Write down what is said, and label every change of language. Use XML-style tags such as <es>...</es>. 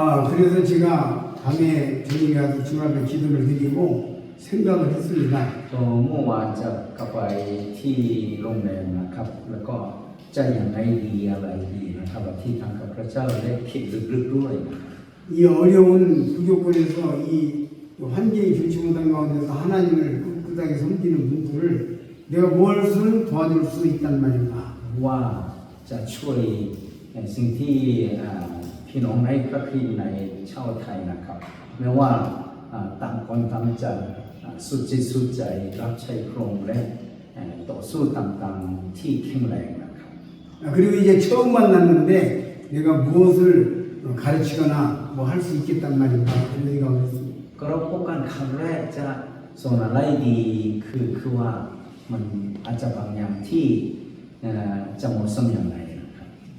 <ko>그래서 제가 밤에 저녁에 가서 주 앞에 기도를 드리고 생각을 했습니다.</ko> <th>ก็เมื่อวานจะกลับไปที่โรงแรมนะครับแล้วก็จะอย่างไรดีอะไรดีนะครับที่ทางกับพระเจ้าได้คิดลึกๆด้วยนะครับ</th> <ko>이 어려운 부조건에서 이 환경이 좋지 못한 가운데서 하나님을 꿋꿋하게 섬기는 분들을 내가 무엇을 도와줄 수 있단 말인가.</ko> <th>ว่าจะช่วยสิ่งที่พี่น้องในพระคริสต์ในชาวไทยนะครับแม้ว่าต่างคนต่างจะสุดจิตสุดใจรับใช้พระองค์และต่อสู้ต่างๆที่แข็งแรงนะครับ</th> <ko>그리고 이제 처음 만났는데 내가 무엇을 가르치거나 뭐 할 수 있겠단 말인가 그런 생각을 했습니다.</ko> <th>ก็เราพบกันครั้งแรกจะสอนอะไรดีคือว่ามันอาจจะบางอย่างที่จะเหมาะสมอย่างไรนะครับ</th>